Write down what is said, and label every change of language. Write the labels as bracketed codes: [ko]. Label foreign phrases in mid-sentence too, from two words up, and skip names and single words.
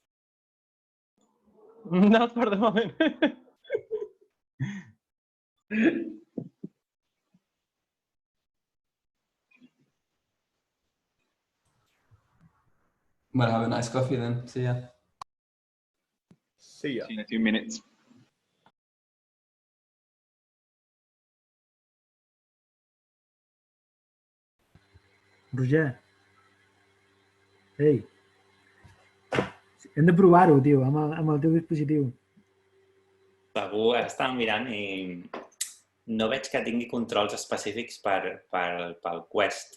[en] Not for the moment. Well, have a nice coffee then. See ya. See ya. See you in a few minutes. Roger. [ca] Ei. Hem de provar-ho, tio, amb el teu dispositiu. Segur, ara estava mirant i no veig que tingui controls específics pel Quest.